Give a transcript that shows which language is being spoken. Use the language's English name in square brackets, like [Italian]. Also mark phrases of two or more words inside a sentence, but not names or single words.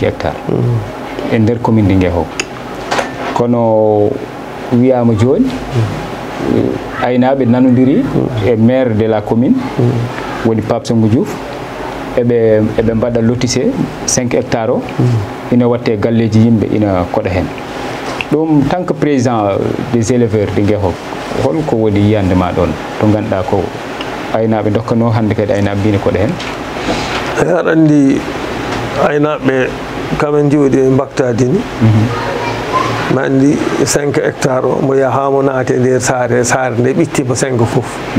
[Fula] hectares e nder [French] commune de Nguékokh [Fula] kono wiyama joni aynaɓe nanodiri e [French] maire de la commune [Fula] woni Pape Sengou Diouf eɓe mbaɗa lotissé 5 hectares o ina watte galleji yimɓe ina koɗa hen ɗum [French] tant que président des éleveurs de Nguékokh [Fula] holko woni yiyande ma ɗon to ganduɗa ko aynaɓe dokkano hande kadi aynaɓe mbine koɗa hen aɗa andi aynaɓe kamen jooɗi e mbaktadini ma andi 5 hectares o mo yahamo naate nder saare nde ɓittima 5 fof